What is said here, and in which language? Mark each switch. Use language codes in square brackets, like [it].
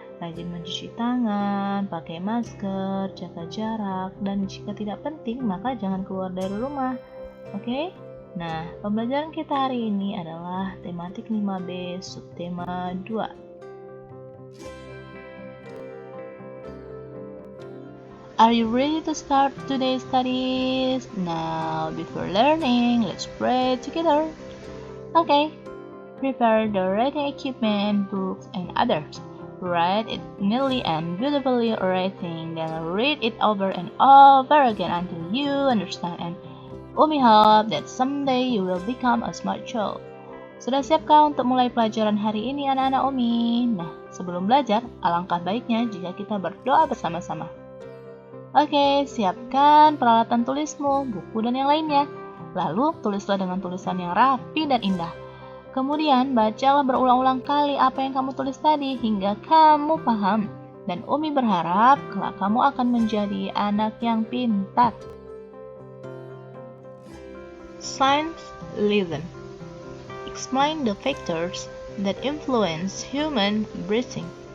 [id] Rajin mencuci tangan, pakai masker, jaga jarak, dan jika tidak penting maka jangan keluar dari rumah. Oke? Nah, pembelajaran kita hari ini adalah tematik 5B, subtema 2. [en] Are you ready to start today's studies? Now, before learning, let's pray together. Okay, prepare the reading equipment, books, and others. Write it neatly and beautifully writing, then read it over and over again until you understand and Umi hope that someday you will become a smart child. [id] Sudah siapkah untuk mulai pelajaran hari ini anak-anak Umi? Nah, sebelum belajar, alangkah baiknya jika kita berdoa bersama-sama. Oke, siapkan peralatan tulismu, buku dan yang lainnya. Lalu, tulislah dengan tulisan yang rapi dan indah. Kemudian, bacalah berulang-ulang kali apa yang kamu tulis tadi hingga kamu paham. Dan Umi berharap kelak kamu akan menjadi anak yang pintar. [en] Science lesson. Explain the factors that influence human breathing.